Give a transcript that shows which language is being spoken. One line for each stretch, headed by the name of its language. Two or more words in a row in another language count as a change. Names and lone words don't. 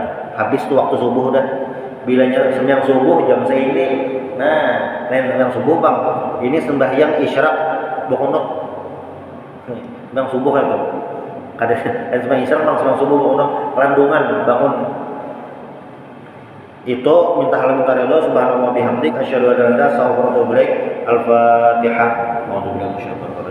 Banjar: Habis tuh waktu subuh udah, bilanya sembahyang subuh jam segini, nah lain sembahyang subuh Bang, ini sembahyang isyraq bokonok, sembahyang subuh kan Bang, kada sembahyang isyraq Bang, sembahyang subuh bokonok, landungan bangun. Itu minta hal minta ridho,
Arabic: سبحان الله بحمدك، أشهد أن لا إله إلا أنت، أستغفرك وأتوب إليك. Al-Fatihah.